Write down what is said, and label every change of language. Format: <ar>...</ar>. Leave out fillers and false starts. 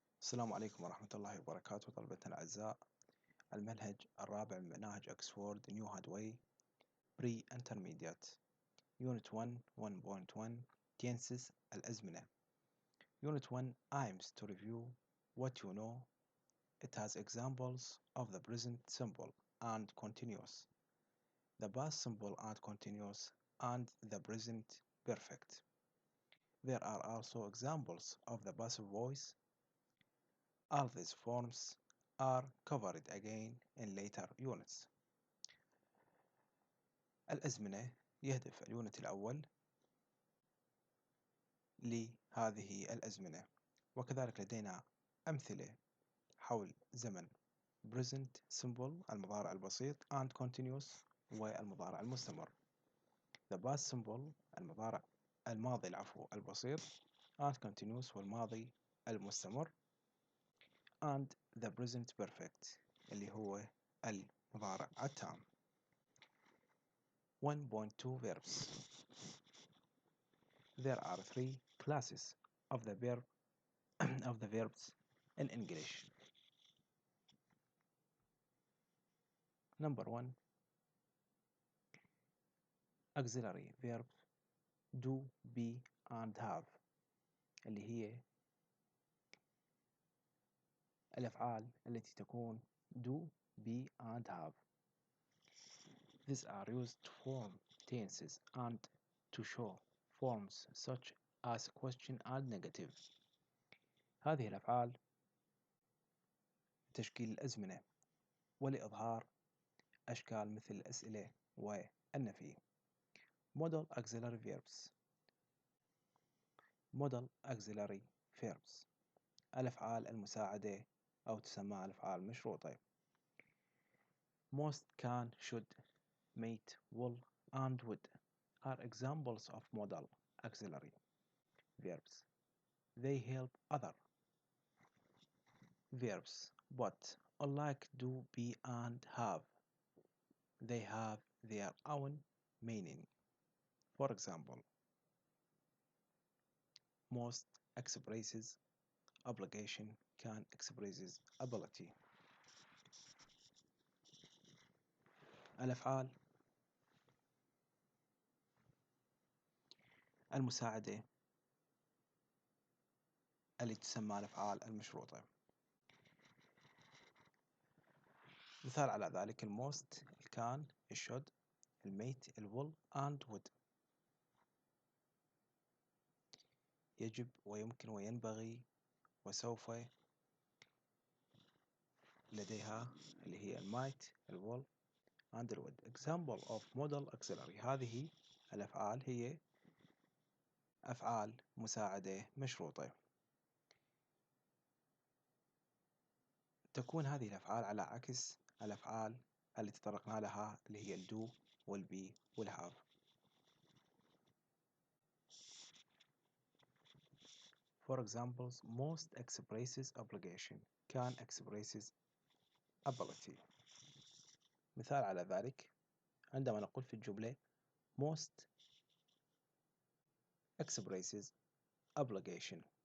<ar>السلام عليكم ورحمة الله وبركاته طلبتنا الأعزاء. المنهج الرابع من مناهج أكسفورد نيو هادواي بري انترميديات يونت 1 1.1 تنسيس الأزمنة.</ar> <en>Unit 1 aims to review what you know. It has examples of the present simple and continuous, the past simple and continuous, and the present perfect. There are also examples of the passive voice. All these forms are covered again in later units.</en> <ar>الأزمنة يهدف اليونت الأول لهذه الأزمنة، وكذلك لدينا أمثلة حول زمن</ar> <en>present simple</en> <ar>المضارع البسيط</ar> <en>and continuous</en> <ar>والمضارع المستمر.</ar> <en>the past simple</en> <ar>الماضي البسيط</ar> <en>and continuous</en> <ar>والماضي المستمر</ar> <en>and the present perfect</en> <ar>اللي هو المضارع التام.</ar> <en>1.2 Verbs. There are three classes of the verbs in English. Number 1, auxiliary verbs do, be and have</en> <ar>اللي هي الأفعال التي تكون</ar> <en>do, be and have. These are used to form tenses and to show forms such as question and negative.</en> <ar>هذه الأفعال لتشكيل الأزمنة ولإظهار أشكال مثل الأسئلة والنفي.</ar> <en>Modal auxiliary verbs. Modal auxiliary verbs</en> <ar>الأفعال المساعدة أو تسمى الأفعال المشروطة.</ar> <en>Most, can, should, might, will and would are examples of modal auxiliary verbs. They help other verbs, but unlike do, be and have, they have their own meaning. For example, most expresses obligation, can expresses ability.</en> <ar>الأفعال المساعدة اللي تسمى الأفعال المشروطة. مثال على ذلك الموست، الكان، الشود، الميت، الول and would. يجب ويمكن وينبغي وسوف لديها اللي هي المايت، الول and الود.</ar> <en>Example of modal auxiliary.</en> <ar>هذه الأفعال هي أفعال مساعدة مشروطة. تكون هذه الأفعال على عكس الأفعال اللي تطرقنا لها اللي هي الدو والبي والهاف.</ar> <en>For examples, most expresses obligation, can expresses ability.</en> <ar>مثال على ذلك عندما نقول في الجملة</ar> <en>most expresses obligation.</en>